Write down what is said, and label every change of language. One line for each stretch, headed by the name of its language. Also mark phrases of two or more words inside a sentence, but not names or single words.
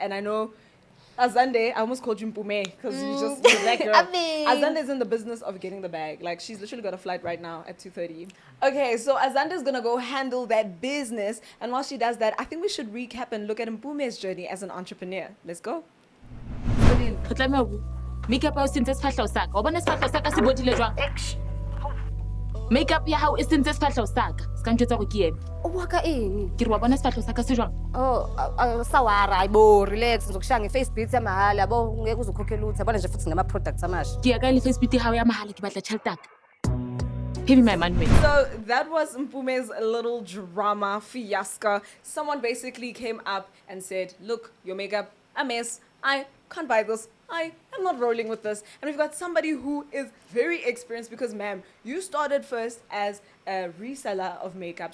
English: And I know Azande, I almost called you Mpume because you're that girl. I mean- Azande is in the business of getting the bag. Like, she's literally got a flight right now at 2:30. Okay, so Azande is gonna go handle that business, and while she does that, I think we should recap and look at Mpume's journey as an entrepreneur. Let's go.
Southern Sotho: Re tlameha makeup ya hao e sentse sefahleho sa ka wa bona sefahleho sa ka se bodile jwang makeup ya hao e sentse sefahleho sa ka se ka ntjwetsa gore ke eme O bua ka eng? ke re wa bona sefahleho sa ka se jwang
Zulu: Oh, sawara, ayibo, relax, ngizokushaya nge-
English: face beat
Zulu: yamahhala, yabo, ngeke uzukhokhela uthe, yabona nje futhi ngama-products amasha.
Southern Sotho: ke ya kae le Facebook ya hao ya mahala ke batla tjhelete ya ka
English: pay me my money man. So that was Mpume's little drama fiasco. Someone basically came up and said, look, your makeup, a mess. I can't buy this. I am not rolling with this. And we've got somebody who is very experienced because, ma'am, you started first as a reseller of makeup.